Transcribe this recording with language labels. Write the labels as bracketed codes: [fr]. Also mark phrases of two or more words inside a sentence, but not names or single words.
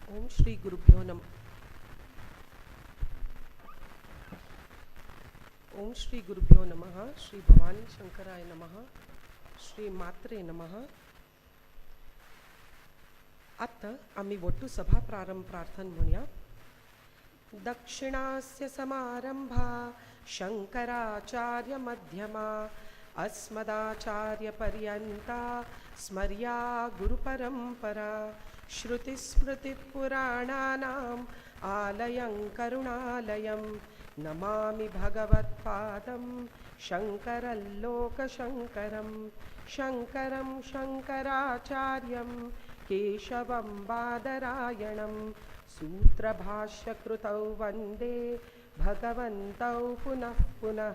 [sa] श्री गुरुभ्यो नमः. ओम श्री गुरुभ्यो नमः. श्री भवानी शंकराय नमः. श्री मात्रे नमः. [kok] आता आम्ही वट्टू सभा प्रारंभ प्रार्थन म्हणूया. [sa] दक्षिणास्य समारंभा शंकराचार्य मध्यमा अस्मदाचार्य पर्यंता स्मर्या गुरुपरंपरा श्रुतिस्मृतिपुराणानाम् आलयं करुणालयं नमामि भगवत्पादं शङ्करल्लोकशङ्करं शङ्करं शङ्कराचार्यं केशवं बादरायणं सूत्रभाष्यकृतौ वन्दे भगवन्तौ पुनः पुनः.